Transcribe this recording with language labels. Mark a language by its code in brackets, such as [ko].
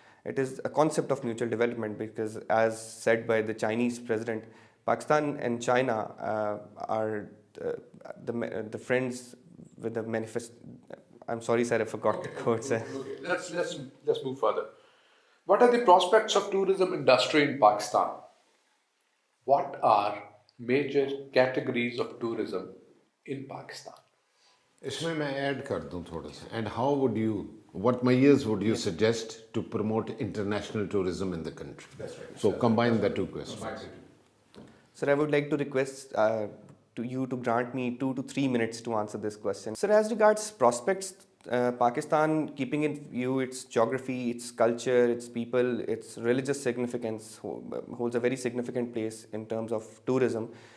[en] It is a concept of mutual development because, as said by the Chinese president, Pakistan and China are the friends with the manifest. I'm sorry, sir, I forgot the quote, sir. Okay. Let's move further. What are the prospects of tourism industry in Pakistan? What are major categories of tourism in Pakistan? [hi] इसमें मैं add कर दूं थोड़ा सा. [en] And how would you, what measures would you suggest to promote international tourism in the country? That's right. So combine the two questions. Sir, I would like to request to you to grant me 2 to 3 minutes to answer this question. Sir, as regards prospects, Pakistan, keeping in view its geography, its culture, its people, its religious significance, holds a very significant place in terms of tourism.